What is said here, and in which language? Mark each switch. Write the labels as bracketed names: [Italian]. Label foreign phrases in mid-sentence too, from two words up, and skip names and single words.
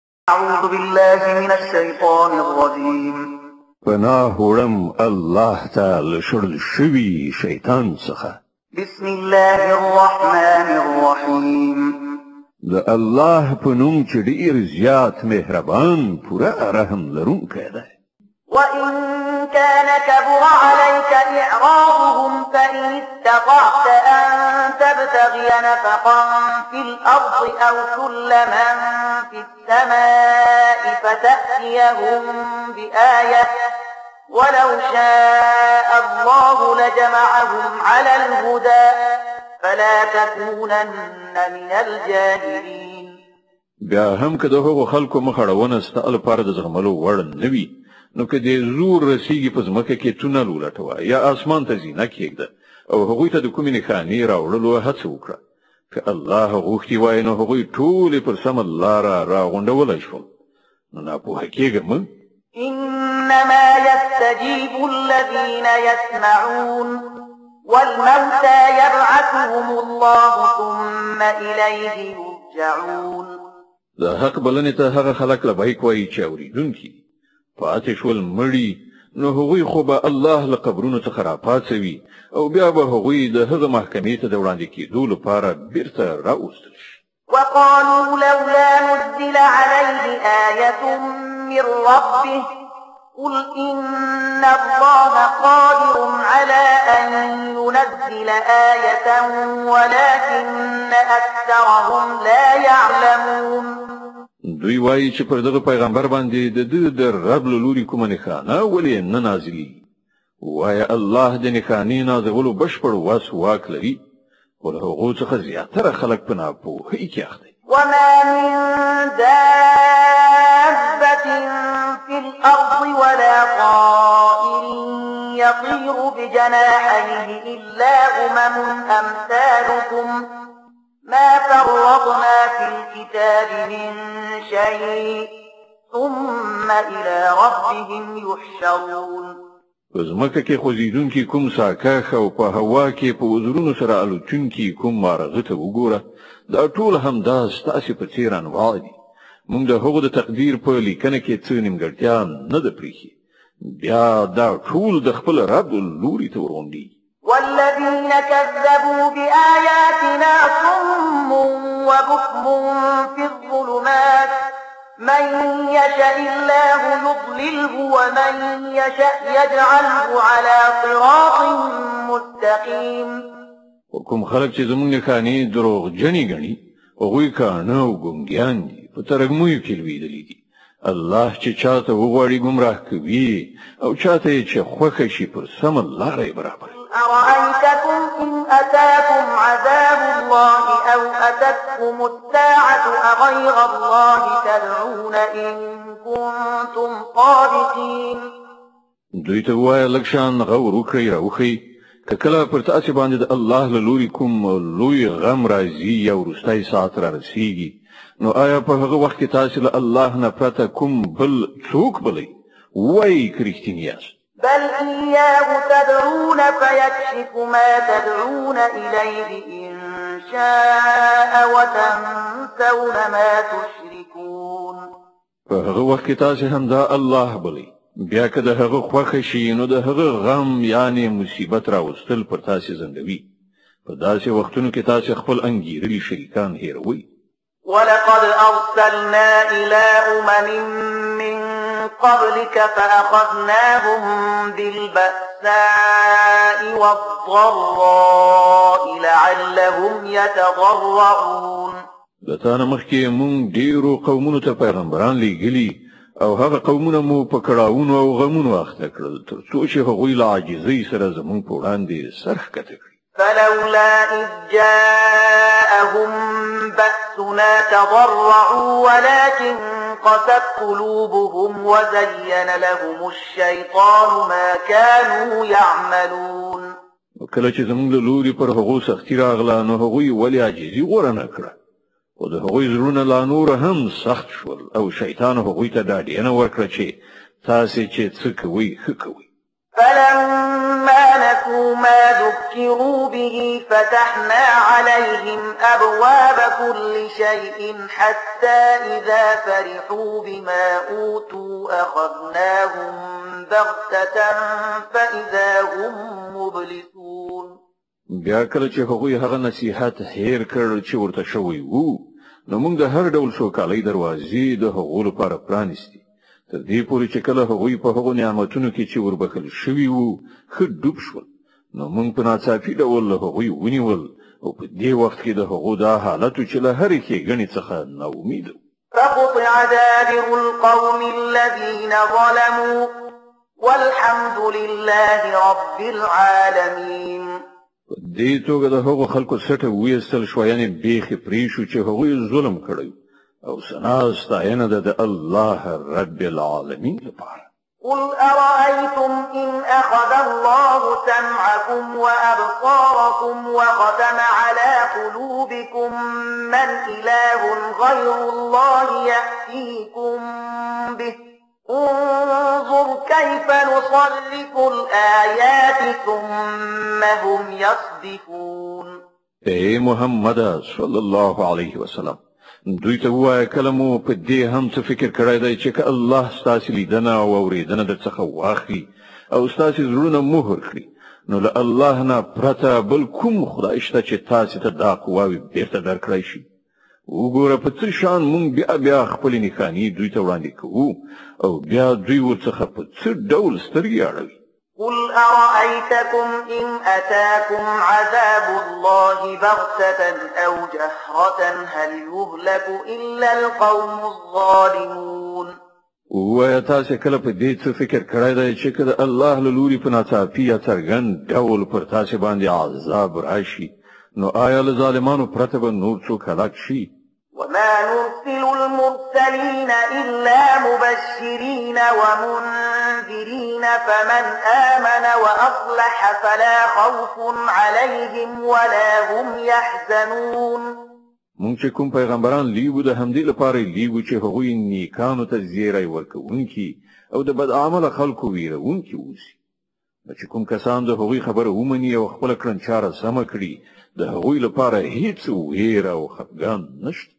[Arabic] أعوذ بالله من الشيطان الرجيم [Pashto] پناه وړم الله تعالی شړل شوی شیطان څخه. [Arabic] بسم الله الرحمن الرحيم [Pashto] د الله په نوم چې ډیر زیات مهربان پوره رحم لرونکی دی. [Arabic] وإن كان كبر عليك إعراضهم فإن استطعت أن تبتغي نفقا في الأرض أو سلما في السماء فتأتيهم بآية ولو شاء الله لجمعهم على الهدى فلا تكونن من الجاهلين. [Pashto] بیا هم که د هغو خلکو مخړونه ستا لپاره د زغملو وړ نه وي، نو که د زور رسیږي په ځمکه کې تونل ولټوه یا اسمان ته زینه کېږده او هغوی ته د کومې نښانې راوړلو هڅه وکړه. که الله غوښتي وای نو هغوی ټولې پر سمه لاره راغونډولی شول. نو ناپوهه کېږه مه. [Arabic] إنما يستجيب الذين يسمعون والموتى يبعثهم الله ثم إليه يرجعون. [Pashto] د حق بلنې ته هغه خلک لبیک وایي چې اورېدونکي پاتې شول مړي، نو هغوی خو به الله له قبرونو څخه راپاڅوي او بیا به هغوی د هغه محکمې ته د وړاندې کېدو لپاره بیرته راوستل شي. [Arabic] وقالوا لولا نزل عليه آية من ربه قل إن الله قادر على أن ينزل آية ولكن أكثرهم لا يعلمون. [Pashto] دوی وایي چې پر دغه پیغمبر باندې د رب له لوري کومه نښانه ولې نه نازلېږي. وایه الله د نښانې نازلولو بشپړ واس واک لري، خو له هغو څخه زیاتره خلک په ناپوهۍ کې اخته دي. [Arabic] وما من دابة في الأرض ولا طائر يطير بجناحيه إلا أمثالكم ما فرطنا في الكتاب من شيء ثم إلى ربهم يحشرون. [Pashto] پزمکه کې خوځیدونکي کوم ساکاخ او په هوا کې په وزرونو سره الوتونکي کوم مارغه ته وګوره، دا ټول همدا ستاسې په څېر انواع دي. موږ د هغو د تقدیر په لیکنه کې څه نیمګړتیا نه ده پرېښې، بیا دا ټول د خپل رب لوري ته ورغونډي. [Arabic] والذين كذبوا بآياتنا صم وبكم في الظلمات من يشاء الله يضلله ومن يشاء يجعله على صراط مستقيم. [Pashto] وکم خلق چې زمونږ نښانې دروغجنې ګڼي هغوی کاڼه او ګونګیان دي، په ترږمیو کې لوېدلي دي. الله چې چاته وغواړي ګمراه کوي او چاته یې چې خوښه شي پر سمه لاره یې برابروي. [Arabic] أرأيتكم إن أتاكم عذاب الله أو أتتكم الساعة أغير الله تدعون إن كنتم صادقين. [Pashto] دوی ته ووایه لږ شان غور وکړئ راوښئ، که کله پر تاسې باندې د الله له لوري کوم لوی غم راځي یا وروستی ساعت رارسیږي، نو آیا په هغه وخت کې تاسې له الله نه پرته کوم بل څوک بلئ؟ وایئ که رښتیني یاست. [Arabic] بل إياه تدعون فيكشف ما تدعون إليه إن شاء وتنسون ما تشركون. [Pashto] په هغه وخت کې تاسې همدا الله بلئ، بیا که د هغه خوښه شي نو د هغه غم یعنې مصیبت راوستل پر تاسې زندوي. په داسې وختونو کې تاسې خپل انګېرلي شریکان هېروئ. [Arabic] ولقد أرسلنا إلى من قبلك فأخذناهم بالبأساء والضراء لعلهم يتضرعون. [Pashto] لتانا مخکې مونږ ډېرو قومونو ته پیغمبران لېږلي او هغه قومونه مو په کړاوونو او غمونو اخته کړل تر څو چې هغوی له عاجزۍ سره زموږ په وړاندې سر ښکته کړي. [Arabic] فلولا إذ جاءهم بأسنا تضرعوا ولكن قست قلوبهم وزين لهم الشيطان ما كانوا يعملون. [Pashto] کله چې زموږ له لوري پر هغو سختي راغله نو هغوی ولې عاجزي غوره نه کړه، خو د هغوی زړونه لا نور هم سخت شول او شیطان هغوی ته دا ډېنه ورکړه چې تاسې چې څه کوئ ښه کوئ. [Arabic] فلما نسوا ما ذكروا به فتحنا عليهم أبواب كل شيء حتى إذا فرحوا بما أوتوا أخذناهم بغتة فإذا هم مبلسون. [Pashto] بیا کله چې هغوی هغه نصیحت هیر کړ چې ورته شوی وو، نو موږ د هر ډول سوکالۍ دروازې د هغو لپاره پرانیستې، تر دې پورې چې کله هغوی په هغو نعمتونو کې چې وربخل شوي وو ښه ډوب شول، نو موږ په ناڅاپي ډول له هغوی ونیول او په دې وخت کې د هغو دا حالت چې له هرې ښېګڼې څخه ناامید وو. [Arabic] فقطع دابر القوم الذين ظلموا والحمد لله رب العالمين. [Pashto] په دې توګه د هغو خلکو سټه ویستل شو، یعنې بیخي پرې شو چې هغوی ظلم کړی او ثنا ستاینه ده د الله [Arabic] رب العالمین [Pashto] لپاره. [Arabic] قل أرأيتم إن أخذ الله سمعكم وأبصاركم وختم على قلوبكم من إله غير الله يأتيكم به انظر كيف نصرف الآيات ثم هم يصدفون. [Pashto] اے محمد [Arabic] صلی الله علیه وسلم، [Pashto] دوی ته وایه کله مو په دې هم څه فکر کړی دی چې که الله ستاسې لیدنه او اورېدنه درڅخه واخلي او ستاسې زړونه مهر کړي، نو له الله نه پرته بل کوم خدای شته چې تاسې ته دا قواوې بیرته درکړی شي. وګوره په څه شان موږ بیا خپلې نښانې دوی ته وړاندې کوو او بیا دوی ورڅخه په څه ډول سترګې اړوي. [Arabic] قل أرأيتكم إن أتاكم عذاب الله بغتة أو جهرة هل يهلك إلا القوم الظالمون. [Pashto] وایه تاسې کله په دې څه فکر کړی دی چې که د الله له لوري په ناڅاپي یا څرګند ډول پر تاسې باندې عذاب راشي، نو آیا له ظالمانو پرته به نور څوک هلاک شي؟ [Arabic] وما نرسل المرسلين إلا مبشرين ومنذرين فمن آمن وأصلح فلا خوف عليهم ولا هم يحزنون. [Pashto] مونږ چې کوم پیغمبران لیږو د همدې لپاره لیږو چې هغوی نیکانو ته زیری ورکوونکي او د بد عمله خلکو ویرونکي اوسي. چې کوم کسان د هغوی خبره ومني او خپله کړنچاره سمه کړي، د هغوی لپاره هیڅ ویره او خفګان نشته.